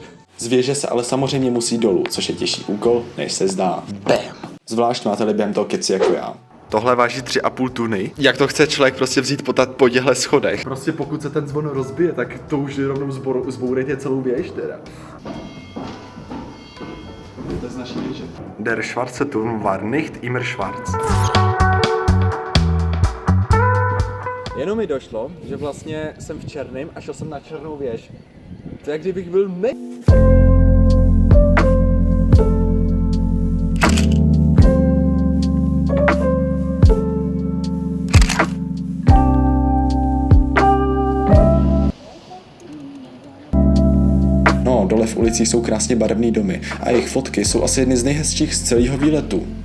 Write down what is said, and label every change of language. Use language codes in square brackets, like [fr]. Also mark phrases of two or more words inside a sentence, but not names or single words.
[cs] Z věže se ale samozřejmě musí dolů, což je těžší úkol, než se zdá. Bam. Zvlášť máte-li během toho keci jako já. Tohle váží 3,5 tuny. Jak to chce člověk prostě vzít po těchto schodech? Prostě pokud se ten zvon rozbije, tak to už rovnou zbourejte celou věž teda. To je z naší věže. [de] Der schwarze Turm war nicht immer schwarz. [cs] Jenom mi došlo, že vlastně jsem v černém a šel jsem na černou věž. To je jak kdybych byl No, dole v ulici jsou krásně barevné domy a jejich fotky jsou asi jedny z nejhezčích z celého výletu.